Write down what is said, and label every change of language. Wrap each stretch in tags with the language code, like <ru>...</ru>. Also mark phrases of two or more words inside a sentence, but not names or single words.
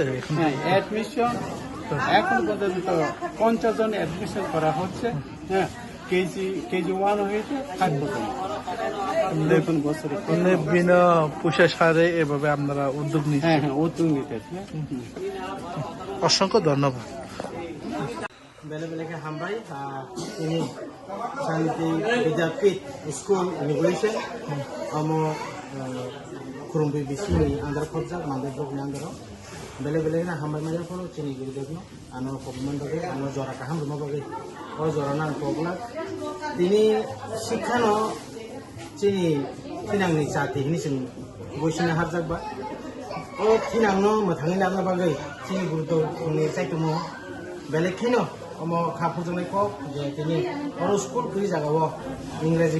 <bn>হ্যাঁ, অ্যাডমিশন এখন পর্যন্ত 50 জন অ্যাডমিশন করা হচ্ছে। হ্যাঁ, কেজি 1 হয়েছে 5 পর্যন্ত। দেখুন বছরে বিনা পয়সা সারে এভাবে আপনারা উদ্যোগ নিচ্ছেন। হ্যাঁ, উদ্যোগ নিতেছে। অসংখ্য ধন্যবাদ।</bn> <trp>Bele-bele hambai ini Shanti Vidyapit School Innovation amo kurumbi bisini andar khobjak mande blok ni andaro bele-bele na hambai majar phono chini Gurudev no ano pogman bage ano jora ka ham bage o jora na pogla tini shikhano chini tinang ni chati ni sing boisina harjak ba o tinang no mathangni na bage chini Gurudev ni saitumo bele khino omo khapujone ko je tini oro school kuri jaga wo इंराजी</trp>